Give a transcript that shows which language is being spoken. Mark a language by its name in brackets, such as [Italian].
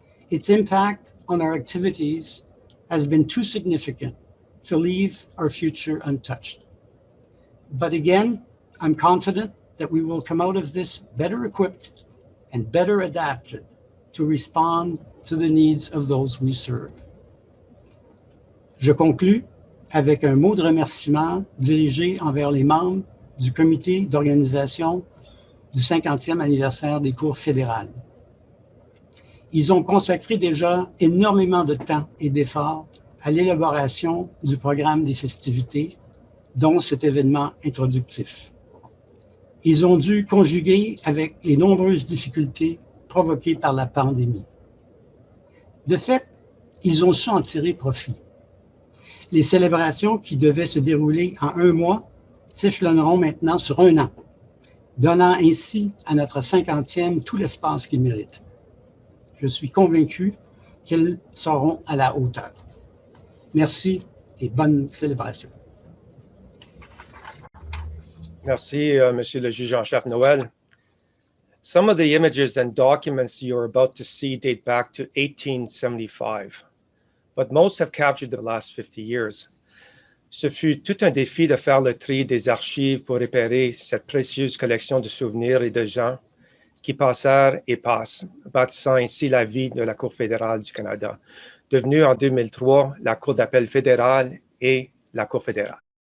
[English] Its impact on our activities has been too significant to leave our future untouched. But again, I'm confident that we will come out of this better equipped and better adapted to respond to the needs of those we serve. [French] Je conclus avec un mot de remerciement dirigé envers les membres du comité d'organisation du 50e anniversaire des cours fédérales. Ils ont consacré déjà énormément de temps et d'efforts à l'élaboration du programme des festivités, dont cet événement introductif. Ils ont dû conjuguer avec les nombreuses difficultés provoquées par la pandémie. De fait, ils ont su en tirer profit. Les célébrations qui devaient se dérouler en 1 mois s'échelonneront maintenant sur 1 an, donnant ainsi à notre 50e tout l'espace qu'il mérite. Je suis convaincu qu'elles seront à la hauteur. Merci et bonne célébration. Merci, Monsieur le juge en chef Noël. [English] Some of the images and documents you're about to see date back to 1875, but most have captured the last 50 years. [French] Ce fut tout un défi de faire le tri des archives pour repérer cette précieuse collection de souvenirs et de gens qui passèrent et passent, bâtissant ainsi la vie de la Cour fédérale du Canada, devenue en 2003 la Cour d'appel fédérale et la Cour fédérale.